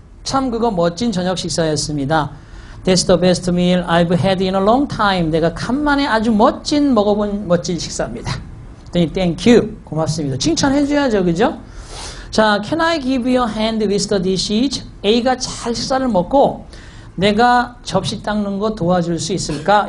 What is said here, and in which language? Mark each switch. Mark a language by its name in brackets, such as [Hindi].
[Korean] 참 그거 멋진 저녁 식사였습니다. [English] That's the best meal I've had in a long time. [Korean] 내가 간만에 아주 먹어본 멋진 식사입니다. 그랬더니 [English] thank you. [Korean] 고맙습니다. 칭찬해줘야죠. 그죠? [English] 자, can I give you a hand with the dishes? [Korean] A가 잘 식사를 먹고 내가 접시 닦는 거 도와줄 수 있을까?